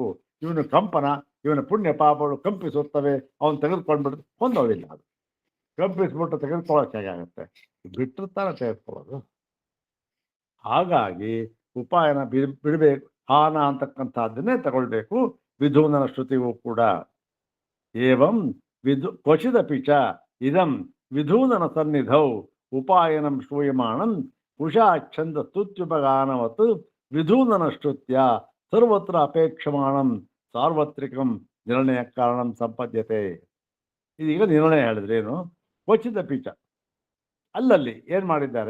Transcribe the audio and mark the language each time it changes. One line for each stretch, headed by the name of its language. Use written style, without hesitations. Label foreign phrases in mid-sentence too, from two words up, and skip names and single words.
Kannada: ಇವನು ಕಂಪನ, ಇವನ ಪುಣ್ಯ ಪಾಪಗಳು ಕಂಪಿಸುತ್ತವೆ, ಅವನು ತೆಗೆದುಕೊಂಡ್ಬಿಟ್ಟು ಹೊಂದೋದಿಲ್ಲ. ಅದು ಕಂಪಿಸ್ಬಿಟ್ಟು ತೆಗೆದುಕೊಳ್ಳೋಕೆ ಹೇಗಾಗತ್ತೆ? ಬಿಟ್ಟಿರ್ತಾನೆ ತೆಗೆದುಕೊಳ್ಳೋದು. ಹಾಗಾಗಿ ಉಪಾಯನ ಬಿಡಬೇಕು. ಹಾನ ಅಂತಕ್ಕಂಥದ್ದನ್ನೇ ತಗೊಳ್ಬೇಕು. ವಿಧೂನನ ಶ್ರುತಿಗೂ ಕೂಡ
Sanskrit: ಏವಂ ಕ್ವಚಿದಪಿ ಚ ಇದಂ ವಿಧೂನನ ಸನ್ನಿಧೌ ಉಪಾಯನಂ ಶ್ರೂಯಮಾಣಂ ಕುಶಾಚ್ಛಂದ ಸ್ತುತ್ಯುಪಗಾನವತ್ ವಿಧೂನನ ಶ್ರುತ್ಯ ಸರ್ವತ್ರ ಅಪೇಕ್ಷಮಾಣಂ ಸಾರ್ವತ್ರಿಕಂ ನಿರ್ಣಯ ಕಾರಣಂ ಸಂಪದ್ಯತೆ.
Kannada: ಇದೀಗ ನಿರ್ಣಯ ಹೇಳಿದ್ರೇನು?
Sanskrit: ಕ್ವಚಿದಪಿ ಚ,
Kannada: ಅಲ್ಲಲ್ಲಿ ಏನು ಮಾಡಿದ್ದಾರೆ?